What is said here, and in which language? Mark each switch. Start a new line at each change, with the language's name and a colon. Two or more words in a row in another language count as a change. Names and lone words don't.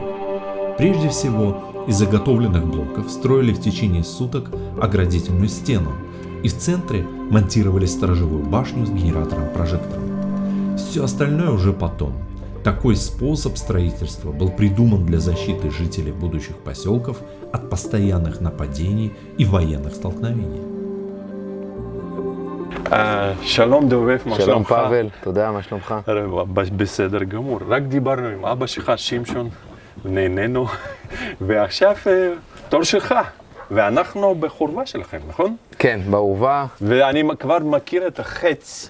Russian: Прежде всего, из заготовленных блоков строили в течение суток оградительную стену, и в центре монтировали сторожевую башню с генератором-прожектором. Все остальное уже потом. Такой способ строительства был придуман для защиты жителей будущих поселков от постоянных нападений и военных столкновений.
Hebrew: שלום דובב, מה שלומך? שלום פאבל, תודה, מה שלומך? בסדר גמור. רק דיברנו עם אבא שלך, שמשון, ונהנינו, ועכשיו תור שלך, ואנחנו בחורבה שלכם, נכון? כן, בעורבה. ואני כבר מכיר את החץ.